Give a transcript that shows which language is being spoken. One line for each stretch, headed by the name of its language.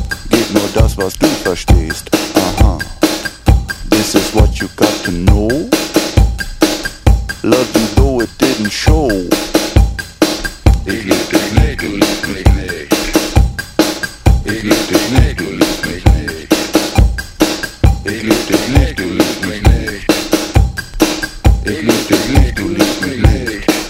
German: Gib nur das, was du verstehst. Aha.
English: This is what you got to know. Love you though it didn't show.
German: Ich lieb dich nicht, du liebst mich nicht. Ich lieb dich nicht, du liebst mich nicht. Ich lieb dich nicht, du liebst mich nicht. Ich lieb dich nicht, du liebst mich nicht.